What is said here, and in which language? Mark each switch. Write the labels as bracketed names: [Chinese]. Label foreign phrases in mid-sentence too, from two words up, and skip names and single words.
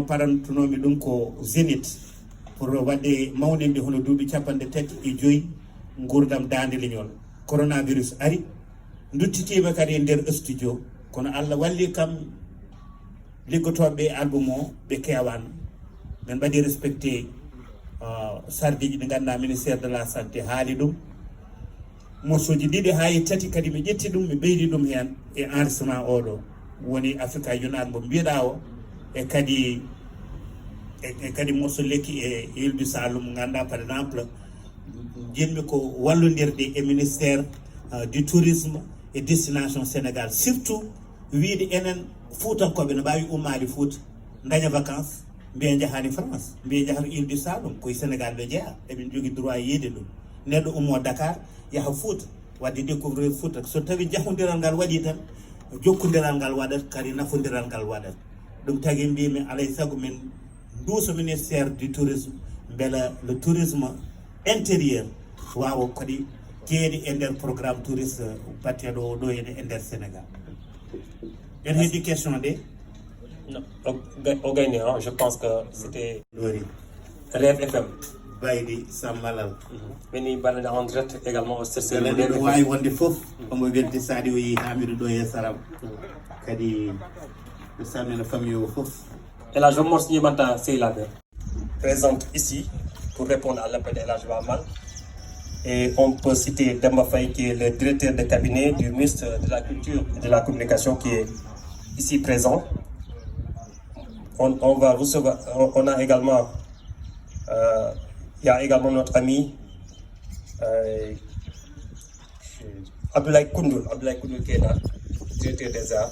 [Fula] parantunomi ɗum ko Zénith pour wadde mawninde hono duuɓi 35 gurdam dande leñol coronavirus ari duttitima kadi e nder studio kono Allah walli kam liggotoɓe album o ɓe kewano ɓe mbaɗi respecté sardiji ɗi ganduɗa [French] ministére de la santé [Fula] haali ɗum morceau ji ɗiɗi ha e tati kadi mi ƴetti ɗum mi ɓeydi ɗum hen e enregistrement oɗo woni Africa Unite mo mbiɗa o e kadi morceau lekki e Île du Saloum ganduɗa [French] par exemple [Fula] jinmi ko wallodirde e [French] ministére du tourisme et destination Sénégal [Fula] surtout wiide enen Fuutankoɓe no mbawi ummade Fouta daña vacance mbiya jahani France mbiya jahata Île du Saloum koye Sénégal ɓe jeeya eɓen jogui droit yiide ɗum neɗɗo ummo Dakar yaha Fouta wadde découvrir Fouta so tawi jahodiral ngal waɗi tan jokkodiral ngal waɗat kadi nafodiral ngal waɗat ɗum tagui mbimi alay saago min duuso ministére du tourisme beela [French] le tourisme intérieur [Fula] wawa kadi jeeɗi e nder [French] programme touriste [Fula] batteɗo o ɗo e nder Sénégal en heddi question ɗe [French] non au gagné je pense que c'était [Fula] ɗori Rêve FM baydi sammalal [French] mini balade en direct également au CCL [Fula] ene ɗo wawi wonde foof omo welti saadi o yi Hamidou ɗo e Saram kadi mi salmina famille o foof [French] El Hadj Omar Niébanta Seylabe présente ici pour répondre à l'appel de El Hadj Bamal. Et on peut citer Demba Faye qui est le directeur de cabinet du ministre de la Culture et de la Communication qui est ici présent. On va recevoir, on a également, il y a également notre ami Abdoulaye Koundoul qui est là, directeur des arts.